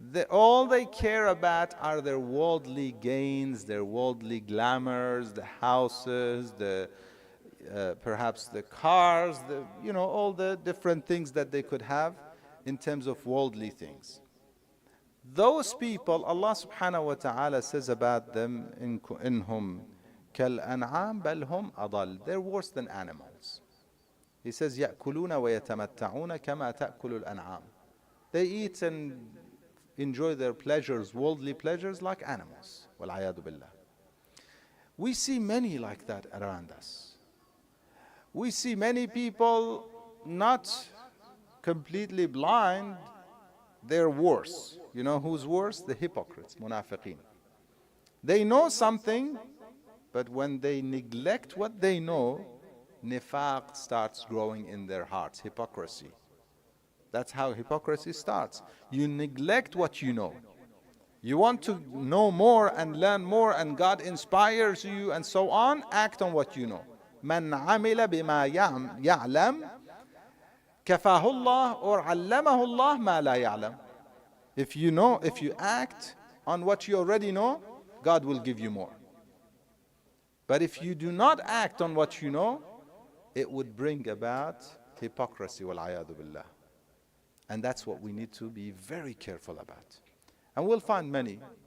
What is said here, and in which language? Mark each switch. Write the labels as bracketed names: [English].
[English] All they care about are their worldly gains, their worldly glamours, the houses, perhaps the cars, all the different things that they could have in terms of worldly things. Those people, Allah subhanahu wa ta'ala says about them, [Arabic] إِنْهُمْ كَالْأَنْعَامِ بَلْ هُمْ أَضَلُّ. [English] They're worse than animals. He says, [Arabic] يَأْكُلُونَ وَيَتَمَتَّعُونَ كَمَا تَأْكُلُ الْأَنْعَامِ. [English] They eat and enjoy their pleasures, worldly pleasures, like animals. [Arabic] وَالْعَيَاذُ بِاللَّهِ. [English] We see many like that around us. We see many people not completely blind, they're worse. You know who's worse? The hypocrites, munafiqeen. They know something, but when they neglect what they know, nifaq starts growing in their hearts, hypocrisy. That's how hypocrisy starts. You neglect what you know. You want to know more and learn more, and God inspires you and so on, act on what you know. [Arabic] من عمل بما يعلم كفاه الله or علمه الله ما لا يعلم. [English] If you act on what you already know, God will give you more. But if you do not act on what you know, it would bring about hypocrisy, [Arabic] وَالْعَيَاذُ بِاللَّهِ. [English] And that's what we need to be very careful about. And we'll find many.